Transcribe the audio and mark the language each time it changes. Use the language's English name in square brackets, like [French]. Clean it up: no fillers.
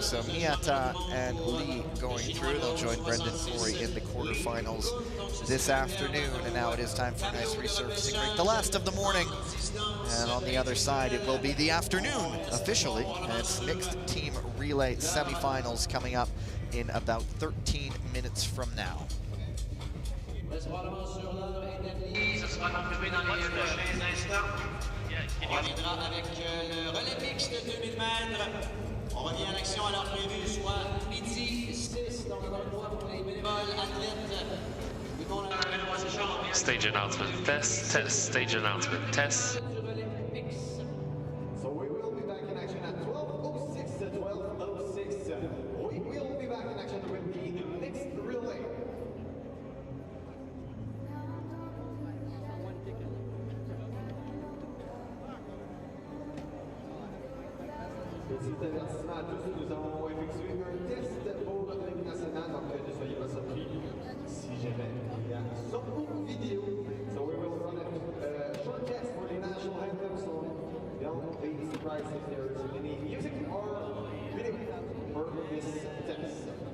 [English] So Miyata and Lee going through. They'll join Brendan Corey in the quarterfinals this afternoon. And now it is time for a nice resurfacing break, the last of the morning. And on the other side, it will be the afternoon officially. And it's mixed team relay semifinals coming up in about 13 minutes from now. [French] Ce sera confirmé dans les prochains instants. On reviendra avec le relais mixte de 2000 mètres. On revient à l'action à l'heure prévue, soit midi 6, donc encore une fois pour les bénévoles athlètes. [English] Stage announcement. Test, test, stage announcement. Test. So we will be back in action at 12:06 to 12:06. We will be back in action with the mixed relay. [French] Petit avertissement à tous, nous avons effectué un test pour l'équipe nationale, donc ne soyez pas surpris si jamais il y a some vidéo. [English] So we will run a short test for the national anthem, so don't be surprised if there is any music or video for this test.